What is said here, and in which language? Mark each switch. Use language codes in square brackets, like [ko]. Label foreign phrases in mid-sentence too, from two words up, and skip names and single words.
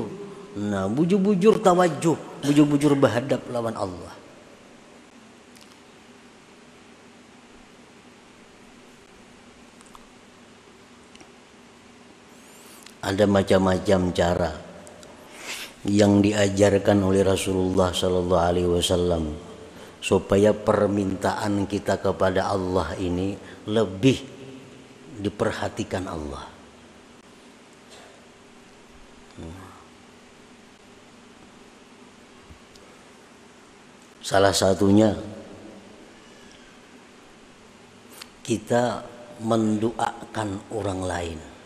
[bjn] Nah, bujur-bujur tawajuh, bujur-bujur berhadap lawan Allah. [id] Ada macam-macam cara yang diajarkan oleh Rasulullah [ar] Sallallahu Alaihi Wasallam [id] supaya permintaan kita kepada Allah ini lebih diperhatikan Allah. Salah satunya kita mendoakan orang lain.